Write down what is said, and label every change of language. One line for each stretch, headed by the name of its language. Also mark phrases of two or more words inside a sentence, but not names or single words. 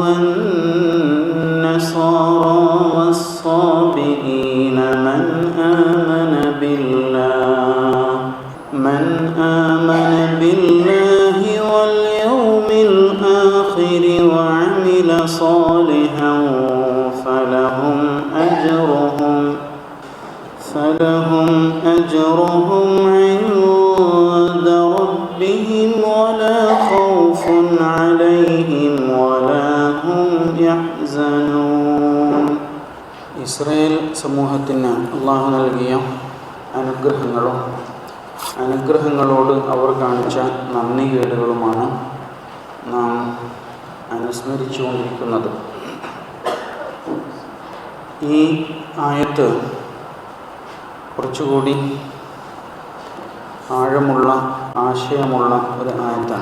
Arabic: والنصارى والصابئين من آمن بالله واليوم الآخر وعمل صالحا فلهم أجرهم عند ربهم ولا خوف عليهم ولا هم يحزنون.
Malayalam: ഇസ്രായേൽ സമൂഹത്തിന് അള്ളാഹു നൽകിയ അനുഗ്രഹങ്ങളോട് അവർ കാണിച്ച നന്ദികേടുകളുമാണ് നാം അനുസ്മരിച്ചുകൊണ്ടിരിക്കുന്നത്. ഈ ആയത്ത് കുറച്ചുകൂടി ആഴമുള്ള ആശയമുള്ള ഒരു ആയത്താണ്.